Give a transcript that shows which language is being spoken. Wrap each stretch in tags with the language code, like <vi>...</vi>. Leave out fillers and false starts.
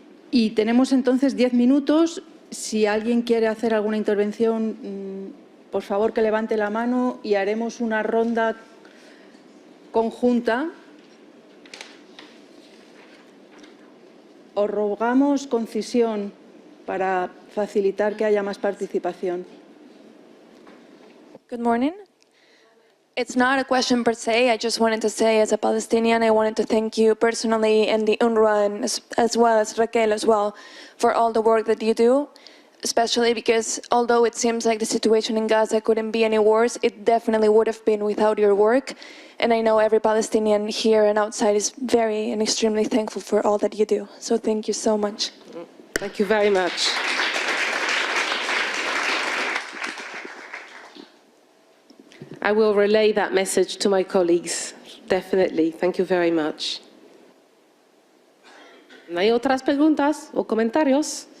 <es>Y tenemos entonces 10 minutos. Si alguien quiere hacer alguna intervención, por favor que levante la mano y haremos una ronda conjunta. Os rogamos concisión para facilitar que haya más participación.</es> <en>Good morning. It's not a question per se. I just wanted to say, as a Palestinian, I wanted to thank you personally and the UNRWA, and as well as Raquel as well, for all the work that you do, especially because although it seems like the situation in Gaza couldn't be any worse, it definitely would have been without your work. And I know every Palestinian here and outside is very and extremely thankful for all that you do. So thank you so much. Thank you very much. I will relay that message to my colleagues, definitely. Thank you very much.</en> <es>¿No hay otras preguntas o comentarios?</es>